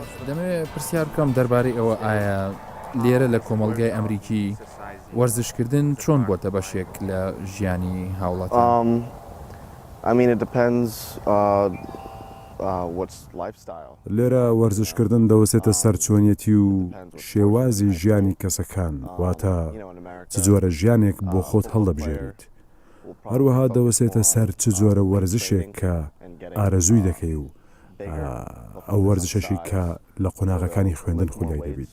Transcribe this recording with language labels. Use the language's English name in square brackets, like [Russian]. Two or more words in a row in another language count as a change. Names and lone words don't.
[Central Kurdish] دەمەوێت پرسیار بکەم دەربارەی ئەوە ئایا لێرە لە کۆمەڵگای ئەمریکی وەرزشکردن چۆن بۆتە بەشێک لە ژیانی هاوڵاتیان؟ [English] I mean, it depends what's lifestyle. [Central Kurdish] لێرە وەرزشکردن دەوەسێتە سەر چۆنیەتی و شێوازی ژیانی کەسەکان واتە چ جۆرە ژیانێک بۆ خۆت هەڵدەبژێریت. هەروەها دەوەسێتە سەر چ جۆرە وەرزشێک کە ئارەزووی دەکەی و ئەو وەرزشەشی کە لە قۆناغەکانی خوێندن خولای دەبیت.